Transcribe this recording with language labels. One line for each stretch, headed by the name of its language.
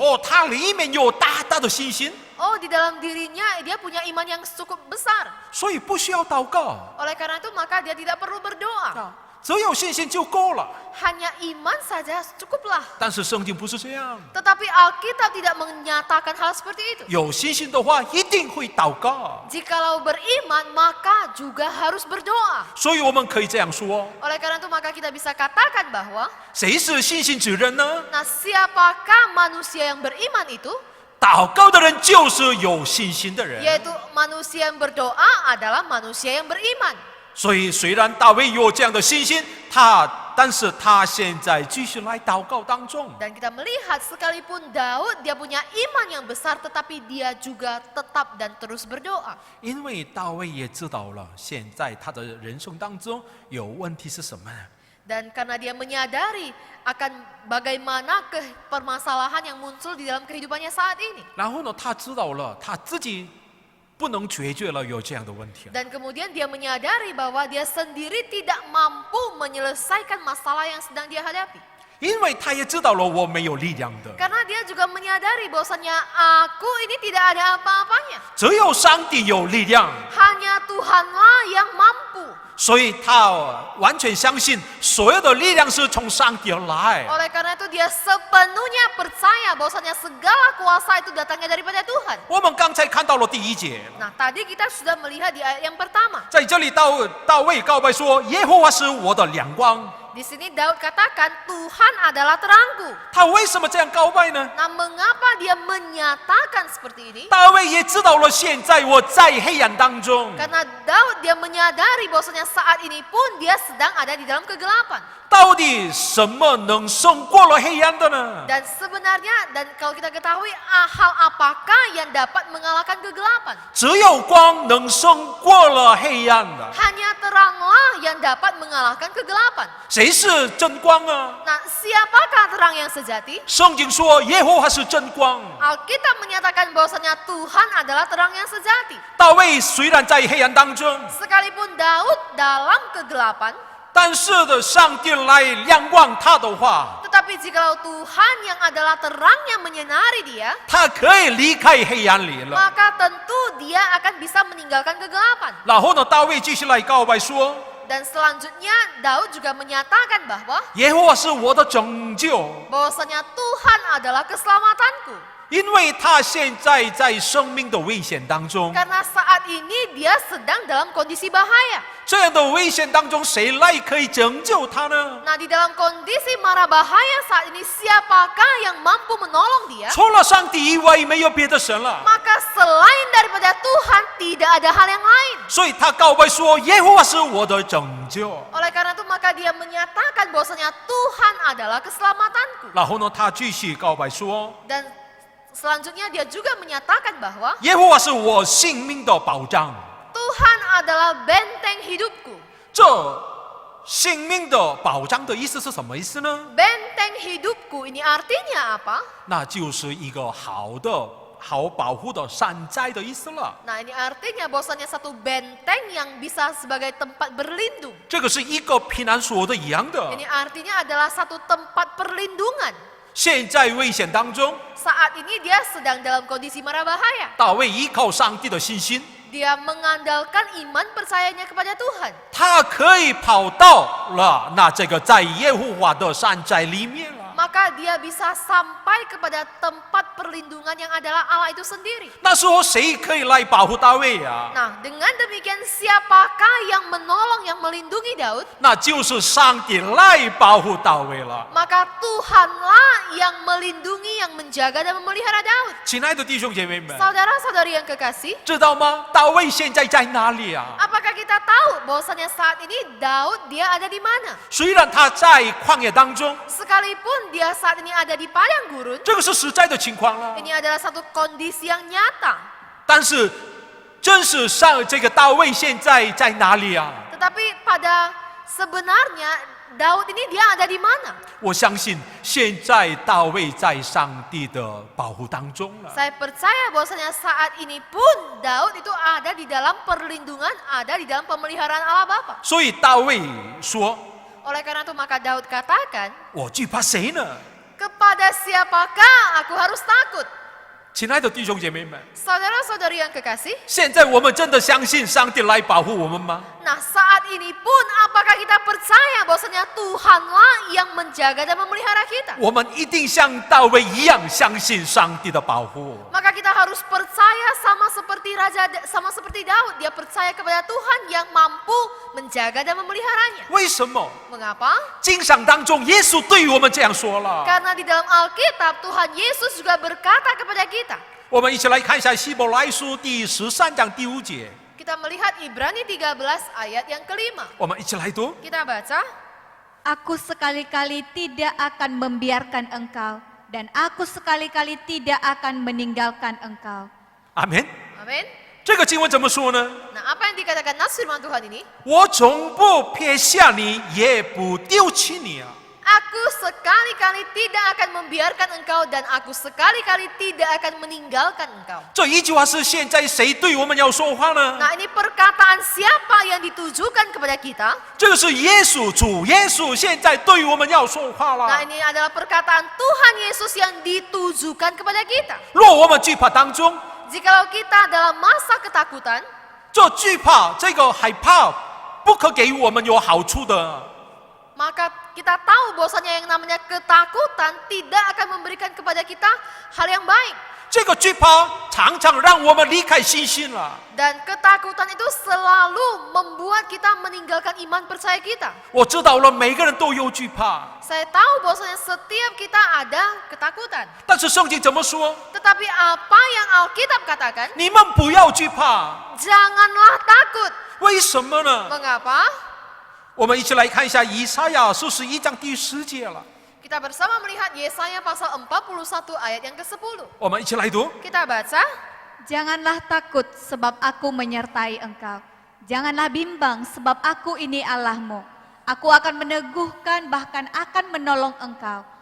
Chinese: 哦，他里面有大大的信心，
Indonesian: Oh, di dalam dirinya dia punya iman yang cukup besar.
Chinese: 所以不需要祷告，
Indonesian: Oleh karena itu maka dia tidak perlu berdoa.
Chinese: 只有信心就够了。
Indonesian: Hanya iman saja cukuplah.
Chinese: 但是圣经不是这样，
Indonesian: Tetapi Alkitab tidak menyatakan hal seperti itu.
Chinese: 有信心的话一定会祷告。
Indonesian: Jikalau beriman maka juga harus berdoa.
Chinese: 所以我们可以这样说：
Indonesian: Oleh karena itu maka kita bisa katakan bahwa
Chinese: 谁是信心之人呢？
Indonesian: nah siapakah manusia yang beriman itu?
Chinese: 祷告的人就是有信心的人。
Indonesian: Yaitu manusia yang berdoa adalah manusia yang beriman.
Chinese: 所以虽然大卫有这样的信心，但是他现在继续来祷告当中。
Indonesian: Dan kita melihat sekalipun Daud dia punya iman yang besar tetapi dia juga tetap dan terus berdoa.
Chinese: 因为大卫也知道了，现在他的人生当中有问题是什么呢？
Indonesian: Dan karena dia menyadari akan bagaimana permasalahan yang muncul di dalam kehidupannya saat ini.
Chinese: 然后呢，他知道了他自己不能解决了有这样的问题了。
Indonesian: Dan kemudian dia menyadari bahwa dia sendiri tidak mampu menyelesaikan masalah yang sedang dia hadapi.
Chinese: 因为他也知道了我没有力量的，
Indonesian: Karena dia juga menyadari bahwasanya aku ini tidak ada apa-apanya.
Chinese: 只有上帝有力量，
Indonesian: Hanya Tuhanlah yang mampu.
Chinese: 所以他完全相信所有的力量是从上帝而来。
Indonesian: Oleh karena itu dia sepenuhnya percaya bahwasanya segala kuasa itu datangnya daripada Tuhan.
Chinese: 我们刚才看到了第一节，
Indonesian: Nah, tadi kita sudah melihat di ayat yang pertama.
Chinese: 在这里大卫告白说：“耶和华是我的亮光。”
Indonesian: Di sini Daud katakan Tuhan adalah terangku.
Chinese: 他为什么这样告白呢？
Indonesian: Nah, mengapa dia menyatakan seperti ini?
Chinese: 大卫也知道了，现在我在黑暗当中。
Indonesian: Karena Daud dia menyadari bahwasanya saat ini pun dia sedang ada di dalam kegelapan.
Chinese: 到底什么能胜过了黑暗的呢？
Indonesian: Dan sebenarnya dan kalau kita ketahui hal apakah yang dapat mengalahkan kegelapan?
Chinese: 只有光能胜过了黑暗的。
Indonesian: Hanya teranglah yang dapat mengalahkan kegelapan.
Chinese: 谁是真光啊？
Indonesian: Nah, siapakah terang yang sejati?
Chinese: 圣经说耶和华是真光。
Indonesian: Alkitab menyatakan bahwasanya Tuhan adalah terang yang sejati.
Chinese: 大卫虽然在黑暗当中，
Indonesian: Sekalipun Daud dalam kegelapan,
Chinese: 但是的上帝来亮光他的话，
Indonesian: tetapi jikalau Tuhan yang adalah terang yang menyinari dia,
Chinese: 他可以离开黑暗里了。
Indonesian: maka tentu dia akan bisa meninggalkan kegelapan.
Chinese: 然后呢，大卫继续来告白说
Indonesian: Dan selanjutnya Daud juga menyatakan bahwa
Chinese: 耶和华是我的拯救，
Indonesian: bahwasanya Tuhan adalah keselamatanku.
Chinese: 因为他现在在生命的危险当中。
Indonesian: Karena saat ini dia sedang dalam kondisi bahaya.
Chinese: 这样的危险当中，谁来可以拯救他呢？
Indonesian: Nah, di dalam kondisi mara bahaya saat ini, siapakah yang mampu menolong dia?
Chinese: 除了上帝以外，没有别的神了。
Indonesian: Maka selain daripada Tuhan, tidak ada hal yang lain.
Chinese: 所以他告白说：“耶和华是我的拯救。
Indonesian: Oleh karena itu, maka dia menyatakan bahwasanya Tuhan adalah keselamatanku. ”
Chinese: 然后呢，他继续告白说
Indonesian: Dan selanjutnya dia juga menyatakan bahwa：“
Chinese: 耶和华是我性命的保障。
Indonesian: Tuhan adalah benteng hidupku. ”
Chinese: 这性命的保障的意思是什么意思呢？
Indonesian: Benteng hidupku ini artinya apa?
Chinese: 那就是一个好保护的山寨的意思了。
Indonesian: Nah, ini artinya bahwasanya satu benteng yang bisa sebagai tempat berlindung.
Chinese: 这个是一个平安所的一样的。
Indonesian: Ini artinya adalah satu tempat perlindungan.
Chinese: 现在危险当中，
Indonesian: Saat ini dia sedang dalam kondisi mara bahaya.
Chinese: 大卫依靠上帝的信心，
Indonesian: Dia mengandalkan iman percayanya kepada Tuhan.
Chinese: 他可以跑到了那这个在耶和华的山寨里面了。
Indonesian: Maka dia bisa sampai kepada tempat perlindungan yang adalah Allah itu sendiri.
Chinese: 那时候谁可以来保护大卫啊？
Indonesian: Nah, dengan demikian siapakah yang menolong, yang melindungi Daud?
Chinese: 那就是上帝来保护大卫了。
Indonesian: Maka Tuhanlah yang melindungi, yang menjaga dan memelihara Daud.
Chinese: 亲爱的弟兄姐妹们，
Indonesian: Saudara-saudari yang kekasih,
Chinese: 知道吗？大卫现在在哪里啊？
Indonesian: apakah kita tahu bahwasanya saat ini Daud dia ada di mana?
Chinese: 虽然他在旷野当中，
Indonesian: Sekalipun dia saat ini ada di padang gurun,
Chinese: 这个是实在的情况了。
Indonesian: ini adalah satu kondisi yang nyata.
Chinese: 但是，真实上这个大卫现在在哪里啊？
Indonesian: Tetapi pada sebenarnya Daud ini dia ada di mana?
Chinese: 我相信现在大卫在上帝的保护当中了。
Indonesian: Saya percaya bahwasanya saat ini pun Daud itu ada di dalam perlindungan, ada di dalam pemeliharaan Allah Bapa.
Chinese: 所以大卫说
Indonesian: Oleh karena itu maka Daud katakan,
Chinese: 我惧怕谁呢？
Indonesian: kepada siapakah aku harus takut?
Chinese: 亲爱的弟兄姐妹们，
Indonesian: Saudara-saudari yang kekasih,
Chinese: 现在我们真的相信上帝来保护我们吗？
Indonesian: nah saat ini pun apakah kita percaya bahwasanya Tuhanlah yang menjaga dan memelihara kita?
Chinese: 我们一定像大卫一样相信上帝的保护。
Indonesian: Maka kita harus percaya sama seperti Daud, dia percaya kepada Tuhan yang mampu menjaga dan memeliharanya.
Chinese: 为什么？
Indonesian: Mengapa?
Chinese: 经上当中，耶稣对于我们这样说了。
Indonesian: Karena di dalam Alkitab Tuhan Yesus juga berkata kepada kita.
Chinese: 我们一起来看一下希伯来书第13章第5节，
Indonesian: Kita melihat Ibrani 13 ayat yang kelima.
Chinese: 我们一起来读。
Indonesian: Kita baca, Aku sekali-kali tidak akan membiarkan engkau, dan aku sekali-kali tidak akan meninggalkan engkau.
Chinese: 阿门。
Indonesian: amin.
Chinese: 这个经文怎么说呢？
Indonesian: Nah, apa yang dikatakan nas firman Tuhan ini?
Chinese: 我总不撇下你，也不丢弃你啊！
Indonesian: Aku sekali-kali tidak akan membiarkan engkau dan aku sekali-kali tidak akan meninggalkan engkau.
Chinese: 这一句话是现在谁对我们要说话呢？
Indonesian: Nah, ini perkataan siapa yang ditujukan kepada kita?
Chinese: 这个是耶稣，主耶稣现在对我们要说话
Indonesian: Nah,
Chinese: 了。
Indonesian: ini adalah perkataan Tuhan Yesus yang ditujukan kepada kita.
Chinese: 若我们惧怕当中，
Indonesian: Jikalau kita dalam masa ketakutan,
Chinese: 这惧怕这个害怕，不可给予我们有好处的。
Indonesian: maka kita tahu bahwasanya yang namanya ketakutan tidak akan memberikan kepada kita hal yang baik.
Chinese: 这个惧怕常常让我们离开信心了。
Indonesian: Dan ketakutan itu selalu membuat kita meninggalkan iman percaya kita.
Chinese: 我知道了，每个人都有惧怕，
Indonesian: Saya tahu bahwasanya setiap kita ada ketakutan.
Chinese: 但是圣经怎么说？
Indonesian: Tetapi apa yang Alkitab katakan?
Chinese: 你们不要惧怕，
Indonesian: Janganlah takut.
Chinese: 为什么呢？
Indonesian: Mengapa?
Chinese: 我们一起来看一下以赛亚41章第10节了。
Indonesian: Kita bersama melihat Yesaya pasal 41 ayat yang ke-10.
Chinese: 我们一起来读。
Indonesian: Kita baca, Janganlah takut sebab aku menyertai engkau. Janganlah bimbang sebab aku ini Allahmu. Aku akan meneguhkan bahkan akan menolong engkau.